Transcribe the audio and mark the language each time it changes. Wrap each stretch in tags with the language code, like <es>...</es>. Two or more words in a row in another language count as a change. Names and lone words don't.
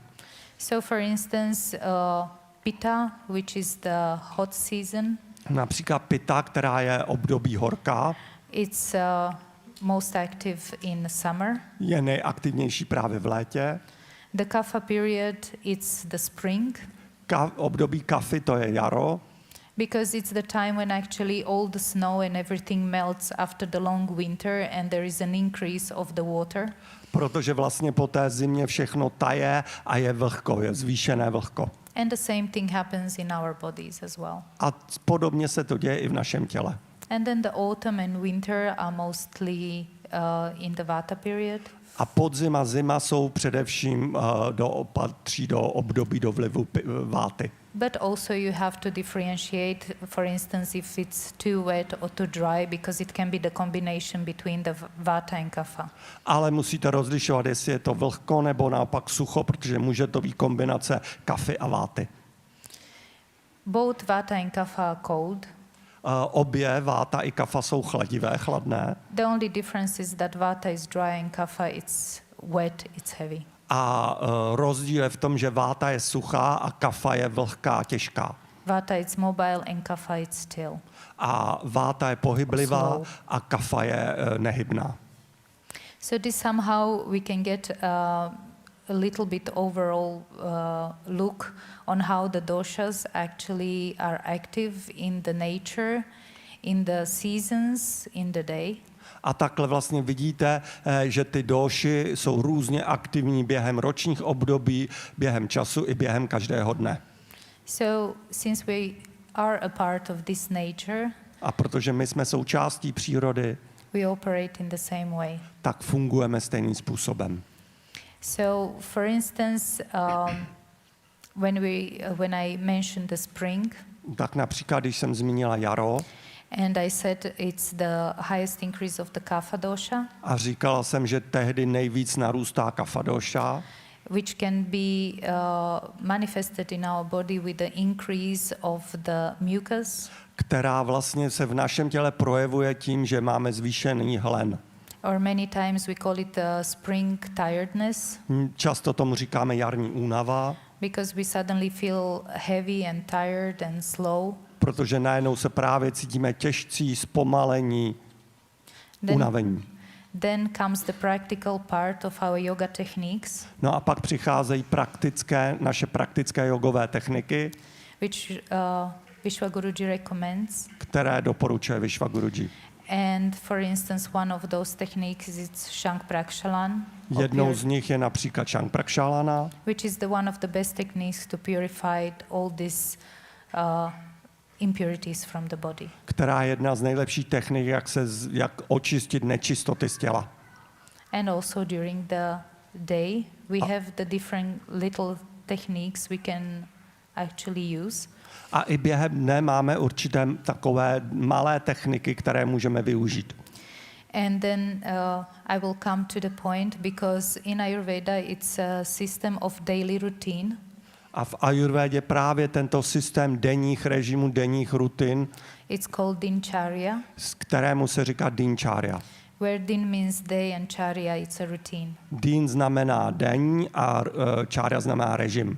<en>So for instance, Pitta, which is the hot season,</en> <cs>Například Pitta, která je období horká,</cs> <en>it's most active in summer.</en> <cs>je nejaktivnější právě v létě.</cs> <en>The Kapha period, it's the spring,</en> <cs>Období kafy, to je jaro,</cs> <en>because it's the time when actually all the snow and everything melts after the long winter and there is an increase of the water.</en> <cs>protože vlastně po té zimě všechno taje a je vlhko, je zvýšené vlhko.</cs> <en>And the same thing happens in our bodies as well.</en> <cs>A podobně se to děje i v našem těle.</cs> <en>And then the autumn and winter are mostly in the Vata period.</en> <cs>A podzim a zima jsou především patří do období do vlivu váty.</cs> <en>But also you have to differentiate, for instance, if it's too wet or too dry, because it can be the combination between the Vata and Kapha.</en> <cs>Ale musíte rozlišovat, jestli je to vlhko nebo naopak sucho, protože může to být kombinace kafy a váty.</cs> <en>Both Vata and Kapha are cold.</en> <cs>Obě váta i kafa jsou chladivé, chladné.</cs> <en>The only difference is that Vata is dry and Kapha it's wet, it's heavy.</en> <cs>A rozdíl je v tom, že váta je suchá a kafa je vlhká, těžká.</cs> <en>Vata is mobile and Kapha it's still.</en> <cs>A váta je pohyblivá</cs> <en>Slow.</en> <cs>a kafa je nehybná.</cs> <en>So this somehow we can get a little bit overall look on how the doshas actually are active in the nature, in the seasons, in the day.</en> <cs>A takhle vlastně vidíte, že ty dóši jsou různě aktivní během ročních období, během času i během každého dne.</cs> <en>So since we are a part of this nature,</en> <cs>A protože my jsme součástí přírody,</cs> <en>we operate in the same way.</en> <cs>tak fungujeme stejným způsobem.</cs> <en>So for instance, when I mentioned the spring,</en> <cs>Tak například, když jsem zmínila jaro</cs> <en>and I said it's the highest increase of the Kapha dosha,</en> <cs>a říkala jsem, že tehdy nejvíc narůstá kafa dóša,</cs> <en>which can be manifested in our body with the increase of the mucus,</en> <cs>která vlastně se v našem těle projevuje tím, že máme zvýšený hlen.</cs> <en>or many times we call it spring tiredness,</en> <cs>Často tomu říkáme jarní únava,</cs> <en>because we suddenly feel heavy and tired and slow.</en> <cs>protože najednou se právě cítíme těžcí, zpomalení, unavení.</cs> <en>Then comes the practical part of our yoga techniques,</en> <cs>No a pak přicházejí naše praktické jogové techniky,</cs> <en>which Vishwaguruji recommends.</en> <cs>které doporučuje Vishwaguruji.</cs> <en>And for instance, one of those techniques is Shank Prakshalan,</en> <cs>Jednou z nich je například Shank Prakshalana,</cs> <en>which is the one of the best techniques to purify all these impurities from the body.</en> <cs>která je jedna z nejlepších technik, jak očistit nečistoty z těla.</cs> <en>And also during the day, we have the different little techniques we can actually use.</en> <cs>A i během dne máme určité takové malé techniky, které můžeme využít.</cs> <en>And then I will come to the point, because in Ayurveda it's a system of daily routine.</en> <cs>A v Ayurvédě právě tento systém denních režimů, denních rutin,</cs> <en>It's called Dinacharya,</en> <cs>kterému se říká Dinacharya.</cs> <en>where Din means day and Charya it's a routine.</en> <cs>Din znamená den a Charya znamená režim.</cs>